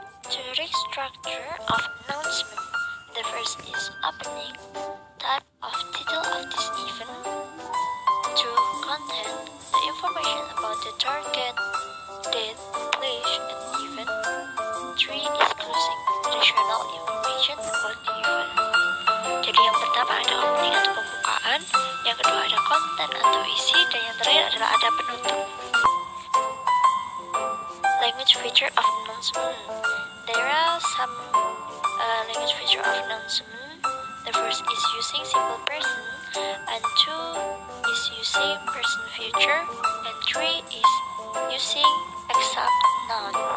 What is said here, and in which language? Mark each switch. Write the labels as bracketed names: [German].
[English] generic structure of announcement. The first is opening, type of title of this event. 2. Content, the information about the target, date, place, and event. 3 is closing, additional information about the event. [Indonesian] Jadi yang pertama ada opening atau pembukaan, yang kedua ada konten atau isi, dan yang terakhir adalah ada penutup. [English] Language feature of announcement. There are some language feature of announcement. The first is using simple person, and 2 is using person future, and 3 is using exact noun.